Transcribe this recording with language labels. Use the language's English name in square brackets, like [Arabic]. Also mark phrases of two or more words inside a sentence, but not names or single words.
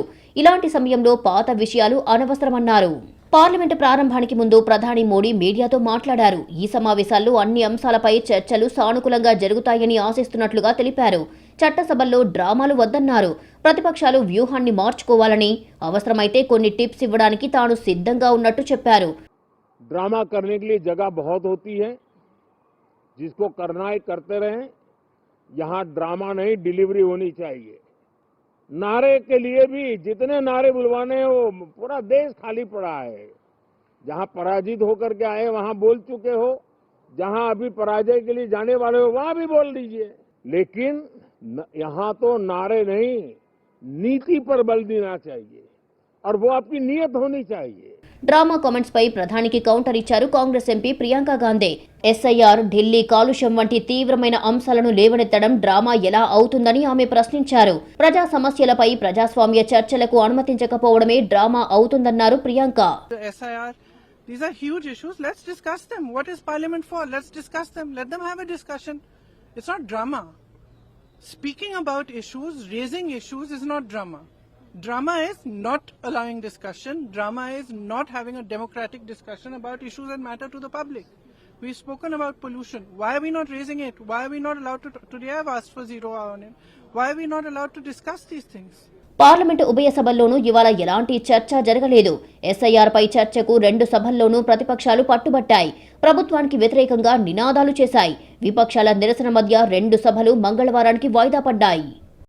[Telugu] ఇలాంటి సమయంలో పాత విషయాలు అనవసరమన్నారు. పార్లమెంటు ప్రారంభానికి ముందు ప్రధాని మోడీ మీడియాతో మాట్లాడారు. ఈ సమావేశాల్లో అన్ని అంశాలపై చర్చలు సానుకూలంగా జరుగుతాయని ఆశిస్తున్నట్లుగా తెలిపారు. చట్టసభల్లో డ్రామాలు వద్దన్నారు. ప్రతిపక్షాలు వ్యూహాన్ని మార్చుకోవాలని, అవసరమైతే కొన్ని టిప్స్ ఇవ్వడానికి తాను సిద్ధంగా ఉన్నట్టు చెప్పారు. [Hindi] ड्रामा करने के लिए जगह बहुत होती है, जिसको करना है करते रहें. यहाँ ड्रामा नहीं, डिलीवरी होनी चाहिए. नारे के लिए भी जितने नारे बुलवाने हैं वो पूरा देश खाली पड़ा है. जहां पराजित होकर के आए वहां बोल चुके हो, जहां अभी पराजय के लिए जाने वाले हो वहां भी बोल दीजिए. लेकिन यहां तो नारे नहीं, नीति पर बल देना चाहिए और वो आपकी नीयत होनी चाहिए. [English] drama comments [Telugu] పై ప్రధానికి కౌంటర్ ఇచ్చారు కాంగ్రెస్ ఎంపీ ప్రియాంక గాంధీ. ఎస్ఐఆర్, ఢిల్లీ కాలుష్యం వంటి తీవ్రమైన అంశాలను లేవనెత్తడం డ్రామా ఎలా అవుతుందని ఆమె ప్రశ్నించారు. ప్రజా సమస్యలపై ప్రజాస్వామ్య చర్చలకు అనుమతించకపోవడమే డ్రామా అవుతుందన్నారు ప్రియాంక. [English] These are huge issues. Let's discuss them. What is Parliament for? Let's discuss them. Let them have a discussion. It's not drama. Speaking about issues, raising issues is not drama. Drama is not allowing discussion. Drama is not having a democratic discussion about issues that matter to the public. We've spoken about pollution. Why are we not raising it? Why are we not allowed to? Today I've asked for 0 hour on it. Why are we not allowed to discuss these things? [Telugu] పార్లమెంటు ఉభయ సభల్లోనూ ఇవాళ ఎలాంటి చర్చ జరగలేదు. ఎస్ఐఆర్ పై చర్చకు 2 సభల్లోనూ ప్రతిపక్షాలు పట్టుబట్టాయి. ప్రభుత్వానికి వ్యతిరేకంగా నినాదాలు చేశాయి. విపక్షాల నిరసన మధ్య 2 సభలు మంగళవారానికి వాయిదా పడ్డాయి.